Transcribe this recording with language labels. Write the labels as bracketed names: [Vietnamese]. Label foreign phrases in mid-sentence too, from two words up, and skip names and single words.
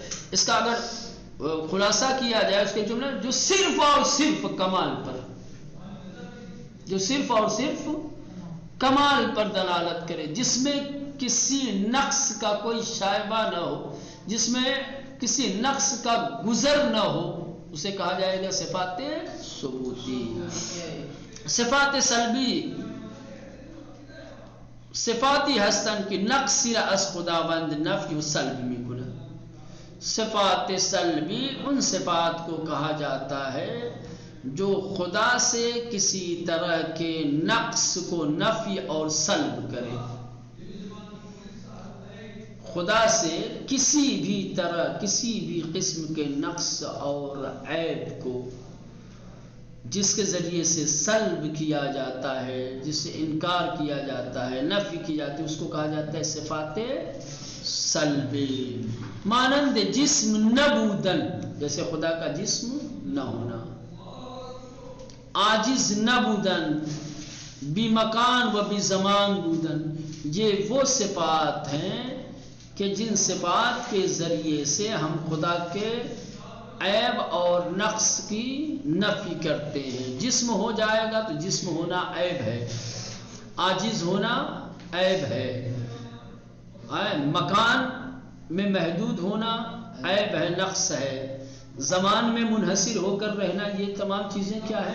[Urdu] اس کا اگر خلاصہ کیا جائے اس کے جملہ، جو صرف اور صرف کمال پر، جو صرف اور صرف کمال پر دلالت کرے، جس میں کسی نقص کا کوئی شائبہ نہ ہو، جس میں کسی نقص کا گزر نہ ہو، اسے کہا جائے گا صفات ثبوتی۔ [Persian] صفات سلبی صفاتی ہستن کی نقص را از خداوند نفی و سلب می کند۔ [Urdu] صفات سلبی ان صفات کو کہا جاتا ہے جو خدا سے کسی طرح کے نقص کو نفی اور سلب کرے، خدا سے کسی بھی طرح کسی بھی قسم کے نقص اور عیب کو جس کے ذریعے سے سلب کیا جاتا ہے، جس سے انکار کیا جاتا ہے، نفی کی جاتی ہے، اس کو کہا جاتا ہے صفات سلبی۔ [Persian] مانند جسم نبودن، [Urdu] جیسے خدا کا جسم نہ ہونا، [Persian] عاجز نبودن، بی مکان و بی زمان بودن، [Urdu] یہ وہ صفات ہیں کہ جن صفات کے ذریعے سے ہم خدا کے عیب اور نقص کی نفی کرتے ہیں۔ جسم ہو جائے گا تو جسم ہونا عیب ہے، عاجز ہونا عیب ہے، مکان میں محدود ہونا عیب ہے، نقص ہے، زمان میں منحصر ہو کر رہنا، یہ تمام چیزیں کیا ہے؟